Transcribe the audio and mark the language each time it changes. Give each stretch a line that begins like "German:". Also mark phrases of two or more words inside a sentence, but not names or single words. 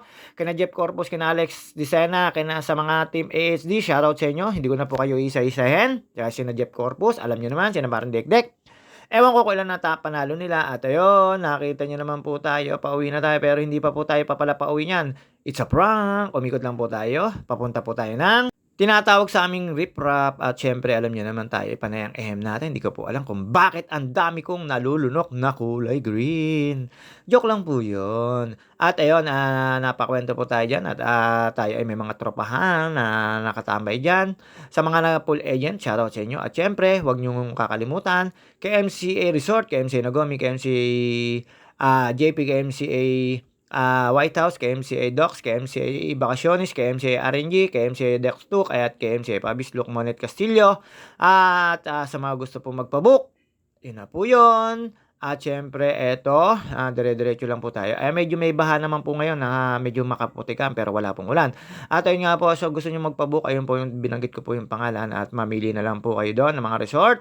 Filipino: Kina Jeff Corpus, kina Alex Dicena, kina sa mga team AHD. Shoutout sa inyo. Hindi ko na po kayo isa-isahin. Kaya sina Jeff Corpus, alam nyo naman, sina Baron Dekdek. Ewan ko kailan panalo nila. At ayun, nakita nyo naman po tayo. Pauwi na tayo pero hindi pa po tayo papala pauwi niyan.
English: It's a prank.
Filipino: Umikot lang po tayo. Papunta po tayo ng tinatawag sa aming riprap at siyempre alam niyo naman tayo panay ang ehem natin, hindi ko po alam kung bakit ang dami kong nalulunok na kulay green. Joke lang po 'yun. At ayun, napakuwento po tayo diyan at, tayo ay may mga tropahan na nakatambay diyan. Sa mga
English: pool agent,
Filipino: shoutout sa inyo at siyempre huwag niyong kakalimutan KMCA Resort, KMCA Nagomi, KMCA, JP, KMCA White House, KMCA Docks, KMCA Vacaciones, KMCA RNG, KMCA Dex 2, kaya't KMCA Pabisluk, Monet Castillo. At sa mga gusto po magpabook, yun na po yun. At syempre, eto, dire-diretso lang po tayo. Medyo may baha naman po ngayon na medyo makaputikan pero wala pong ulan. At ayun nga po, so gusto nyo magpabook, ayun po yung binanggit ko po yung pangalan at mamili na lang po kayo doon ng mga resort.